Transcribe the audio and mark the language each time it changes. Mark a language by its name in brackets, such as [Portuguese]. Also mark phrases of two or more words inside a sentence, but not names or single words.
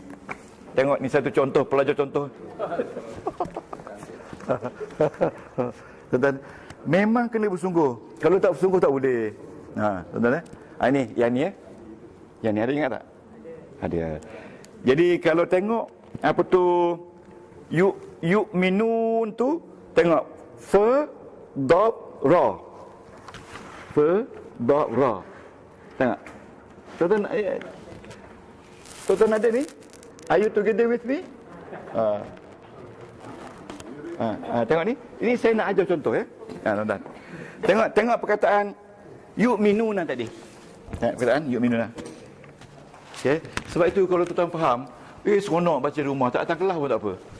[Malay] Tengok ni satu contoh, pelajar contoh. Tuan-tuan, memang kena bersungguh. Kalau tak bersungguh tak boleh. Tuan-tuan ini yang ni Yang ni ada ingat tak? Ada. Jadi kalau tengok apa tu yu'minun tu, tengok [Arabic] fa dab ra. Fa dab ra. [Malay] Tengok. Tuan-tuan ada ni? [English] Are you together with me? [Malay] Tengok ni. Ini saya nak ajar contoh ya. Tuan-tuan. Tengok perkataan yu'minuna tadi. Perkataan yu'minuna. Okey. Sebab itu kalau tuan-tuan faham, seronok baca rumah, tak datang kelas pun tak apa.